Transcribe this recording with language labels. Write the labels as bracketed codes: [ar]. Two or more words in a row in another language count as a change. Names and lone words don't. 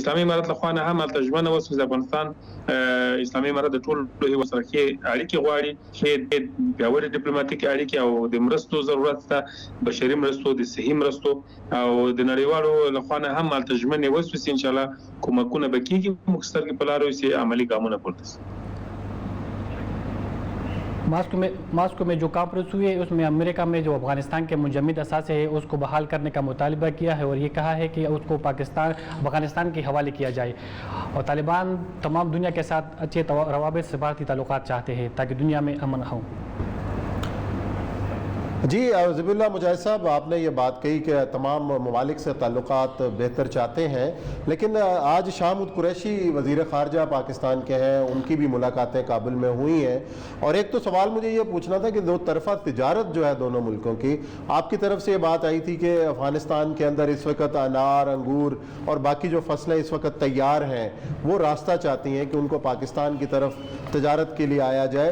[ps] اسلامي امارت له خوا نه هم هلته ژمنه وشوه چې د افغانستان اسلامي امارت د ټولو هیوادونو سره ښې اړیکې غواړي، ښې پیاوړې ډیپلوماټیکي اړیکې او د مرستو ضرورت شته، بشري مرستو، د صحي مرستو او د نړیوالو له خوا نه هم هلته ژمنې وشوې چې انشاءالله کومکونه به کېږي، موږ سترګې په لاره چې عملي ګامونه پورته شي. [ur] ماسکو میں جو کانفرنس ہوئی ہے اس میں امریکہ میں جو افغانستان کے منجمد اثاثے ہے اس کو بحال کرنے کا مطالبہ کیا ہے اور یہ کہا ہے کہ اس کو افغانستان کے حوالے کیا جائے، اور طالبان تمام دنیا کے ساتھ اچھے روابط سفارتی تعلقات چاہتے ہیں تاکہ دنیا میں امن ہو۔ جی ذبیح اللہ مجاہد صاحب، آپ نے یہ بات کہی کہ تمام ممالک سے تعلقات بہتر چاہتے ہیں، لیکن آج شاہ محمود قریشی وزیر خارجہ پاکستان کے ہیں، ان کی بھی ملاقاتیں کابل میں ہوئی ہیں، اور ایک تو سوال مجھے یہ پوچھنا تھا کہ دو طرفہ تجارت جو ہے دونوں ملکوں کی، آپ کی طرف سے یہ بات آئی تھی کہ افغانستان کے اندر اس وقت انار، انگور اور باقی جو فصلیں اس وقت تیار ہیں وہ راستہ چاہتی ہیں کہ ان کو پاکستان کی طرف تجارت کے لیے آیا جائے۔